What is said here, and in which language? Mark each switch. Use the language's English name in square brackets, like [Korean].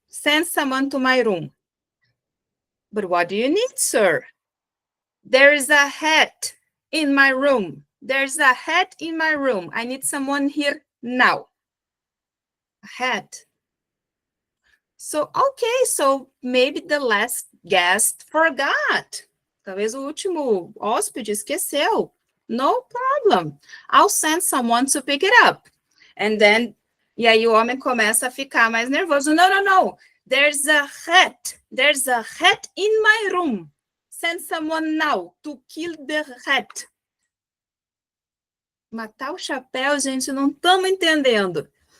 [English] Send someone to my room. But what do you need, sir? There is a hat in my room. There's a hat in my room. I need someone here now. A hat. So, okay, so maybe the last guest forgot. [Portuguese] Talvez o último hóspede esqueceu. [English] No problem. I'll send someone to pick it up. And then, [Portuguese] e aí o homem começa a ficar mais nervoso. [English] No, no, no. There's a hat. There's a hat in my room. Send someone now to kill the hat. [Portuguese] Matar o chapéu, gente, não estamos entendendo.